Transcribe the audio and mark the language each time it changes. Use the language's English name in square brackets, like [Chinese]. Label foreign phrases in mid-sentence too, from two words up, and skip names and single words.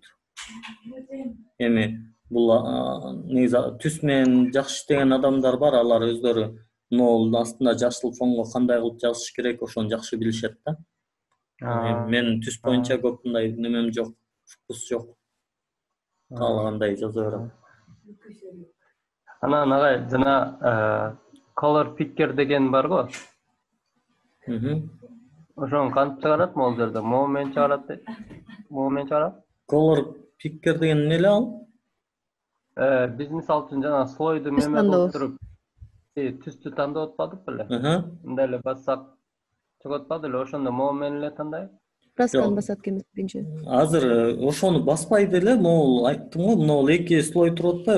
[Kyrgyz] Эми бул негизи түс менен жакшы иштеген адамдар бар, алар өздөрү могул астында жашыл фонго кандай кылып жазыш керек, ошону жакшы билишет да. Мен түс боюнча көп мындай немем жок, вкус жок. Каалагандай жаза берем. Анан агай жана [English] color picker [Kyrgyz] деген бар го. Ошону кантип чыгарат могул жерде? Моо менен чыгарат. Моо менен чыгарат. [English] Color picker [Kyrgyz] деген эмне эле ал? Биз мисалы үчүн жана слойду неме кылып туруп, түстү тандап атпадык беле? Мындай эле бассак чыгып атпады эле, ошондо моо менен эле тандайбы? Красканы басат экенбиз биринчи. Азыр ошону баспайды эле, могул айттым го, могул эки слой туруп атпайбы?